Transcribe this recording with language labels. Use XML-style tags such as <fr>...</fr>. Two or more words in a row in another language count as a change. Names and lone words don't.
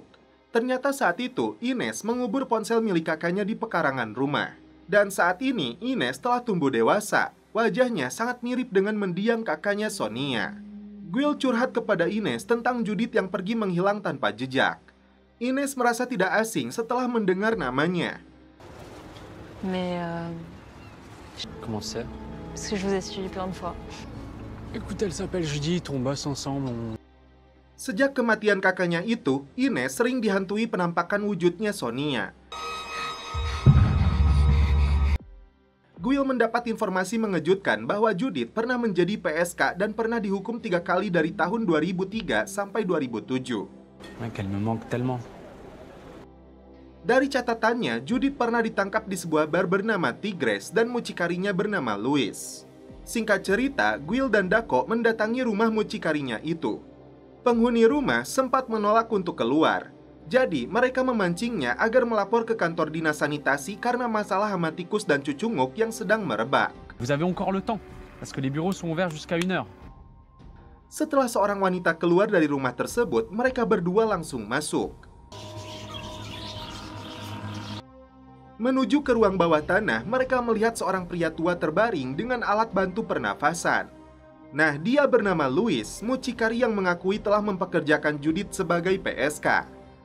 <id>Ternyata saat itu, Ines mengubur ponsel milik kakaknya di pekarangan rumah. Dan saat ini, Ines telah tumbuh dewasa. Wajahnya sangat mirip dengan mendiang kakaknya Sonia. Guil curhat kepada Ines tentang Judith yang pergi menghilang tanpa jejak. Ines merasa tidak asing setelah mendengar namanya.</id> <fr>Mais Comment c'est? parce que je vous ai suivi plein de fois. Écoute, elle s'appelle Judith, on bosse ensemble,</fr> <id>Sejak kematian kakaknya itu, Ines sering dihantui penampakan wujudnya Sonia. Guil mendapat informasi mengejutkan bahwa Judith pernah menjadi PSK dan pernah dihukum 3 kali dari tahun 2003 sampai 2007.</id> <fr>Mec, elle me manque tellement.</fr> <id>Dari catatannya, Judith pernah ditangkap di sebuah bar bernama Tigres dan mucikarinya bernama Louis. Singkat cerita, Guil dan Dako mendatangi rumah mucikarinya itu. Penghuni rumah sempat menolak untuk keluar. Jadi, mereka memancingnya agar melapor ke kantor dinas sanitasi karena masalah hama tikus dan cucunguk yang sedang merebak.</id> <fr>Vous avez encore le temps, parce que les bureaux sont ouverts jusqu'à 1 heure.</fr> <id>Setelah seorang wanita keluar dari rumah tersebut, mereka berdua langsung masuk. Menuju ke ruang bawah tanah, mereka melihat seorang pria tua terbaring dengan alat bantu pernafasan. Nah, dia bernama Louis, mucikari yang mengakui telah mempekerjakan Judith sebagai PSK.</id>